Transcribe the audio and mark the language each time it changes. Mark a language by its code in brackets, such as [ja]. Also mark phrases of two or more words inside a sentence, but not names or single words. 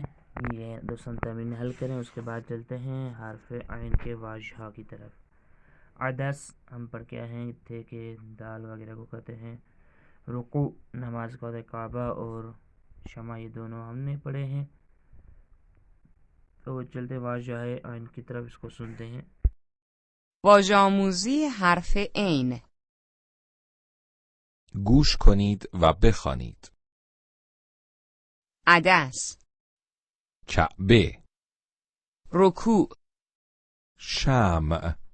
[ur] یہ دو تمرین حل کریں، اس کے بعد چلتے ہیں حرف عین کے واضح کی طرف. عدس ہم پڑھ کے آئے ہیں تھے کہ دال وغیرہ کو کہتے ہیں. رکوع نماز کا ہوتا ہے. کعبہ اور شمع یہ دونوں ہم نے پڑھے ہیں. تو چلتے واضح عین کی طرف، اس کو سنتے ہیں. [fa] واژه آموزی حرف عین. گوش کنید و بخوانید. عدس، کعبه، رکوع، شمع،